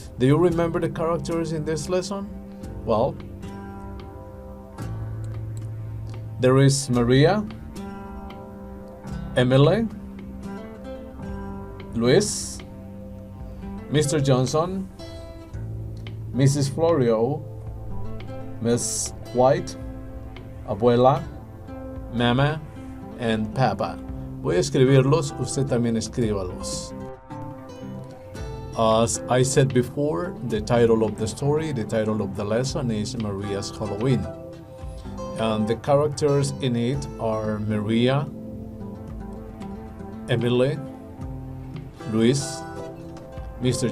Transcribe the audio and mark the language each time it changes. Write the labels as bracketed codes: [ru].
[en] Do you remember the characters in this lesson? Well, there is Maria, Emily, Luis, Mr. Johnson, Mrs. Florio, Miss White, Abuela, Mama, and Papa. [es] Voy a escribirlos, usted también escríbalos. [en] As I said before, the title of the story, the title of the lesson is Maria's Halloween. And the characters in it are Maria, Emily, Luis, Mr.